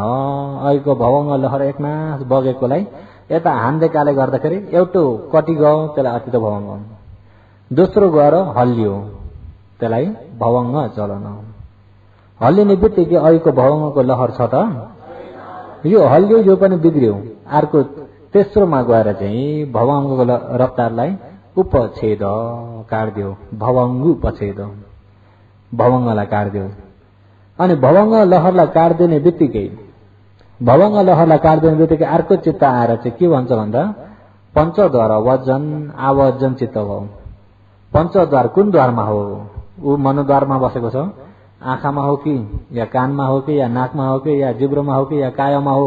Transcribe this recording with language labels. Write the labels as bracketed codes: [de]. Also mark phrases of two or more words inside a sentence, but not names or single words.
[ne] अहिलेको भवङ्ग लहर एकनास बगेकोलाई यता हान्देकाले गर्दाखेरि एउटा कटि गयो, त्यसलाई अतीत भवङ्ग। दोस्रो गएर हल्लियो, त्यसलाई भवङ्ग चलन। हल्लिने बित्तिकै अहिलेको भवङ्गको लहर छ त? यो हल्लियो, यो पनि बिग्रियो। अर्को तेस्रोमा गएर चाहिँ भवङ्गको रफ्तारलाई उपछेद काट्दियो, [pi] भवङ्गु उपछेद, [ne] भवङ्गलाई काट्दियो। अनि भवङ्ग लहरलाई काट्दिने बित्तिकै, भवङ्ग लहरलाई काट्दिने बित्तिकै अर्को चित्त आएर चाहिँ के भन्छ भन्दा पञ्चद्वार वजन आवजन चित्त भयो। पञ्चद्वार कुन द्वारमा हो? ऊ मनोद्वारमा बसेको छ, आँखामा हो कि या कानमा हो कि या नाकमा हो कि या जिब्रोमा हो कि या कायमा हो?